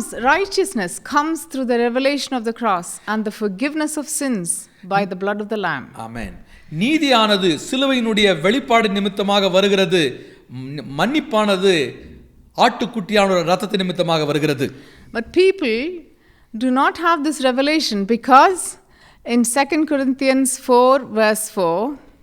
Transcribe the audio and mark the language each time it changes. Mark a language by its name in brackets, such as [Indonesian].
[English] Righteousness comes through the revelation of the cross and the forgiveness of sins by the blood of the Lamb. Amen. [Tamil] நீதியானது சிலுவையினுடைய வெளிப்பாடு நிமித்தமாக வருகிறது, மன்னிப்பானது ஆட்டுக்குட்டியான இரத்தத்தின் நிமித்தமாக வருகிறது. [English] But people do not have this revelation because in 2 Corinthians 4 verse 4,